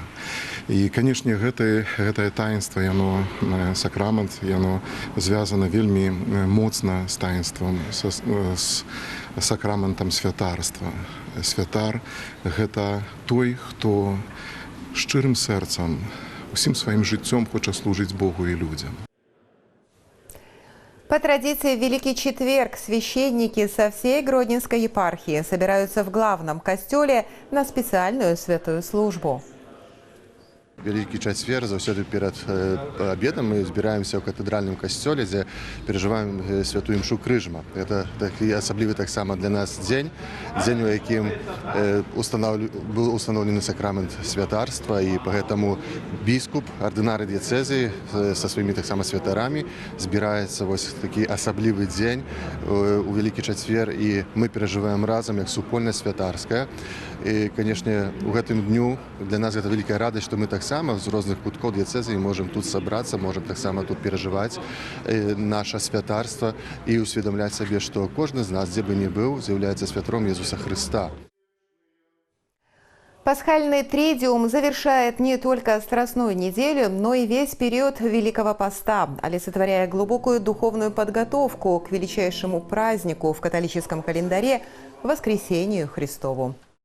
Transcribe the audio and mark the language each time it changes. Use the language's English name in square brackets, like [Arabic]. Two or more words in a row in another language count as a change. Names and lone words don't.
[Belarusian] І, канешне, гэтае таінства, яно сакрамент, яно звязана вельмі моцна з таінствам, з сакраментам святарства. Святар – гэта той, хто шчырым сэрцам, усім сваім жыццём хоча служыць Богу і людям. [Russian] По традиции, в Великий Четверг священники со всей Гродненской епархии собираются в главном костеле на специальную святую службу. Великий Четверг, [Belarusian] заўсёды перад обедом мы збіраемся ў катэдральным касцёле, дзе перажываем святую імшу крыжма. Это такі асаблівы таксама для нас дзень, у якім быў устаноўлены сакрамент святарства, і поэтому біскуп, ардынары дыяцэзіі са сваімі таксама святарамі збіраецца вось такі асаблівы дзень у Великий Четверг, і мы перажываем разам як супольнасць святарская. І, канешне, у гэтым дню для нас гэта вялікая радасць, што мы таксама з розных куткоў дыяцэзіі можам тут сабрацца, можам таксама тут перажываць наша святарства і усведамляць сабе, што кожны з нас, дзе бы ні быў, з'яўляецца святаром Иисуса Христа. [Russian] Пасхальный тридиум завершает не только Страстную неделю, но и весь период Великого Поста, олицетворяя глубокую духовную подготовку к величайшему празднику в католическом календаре – Воскресению Христову.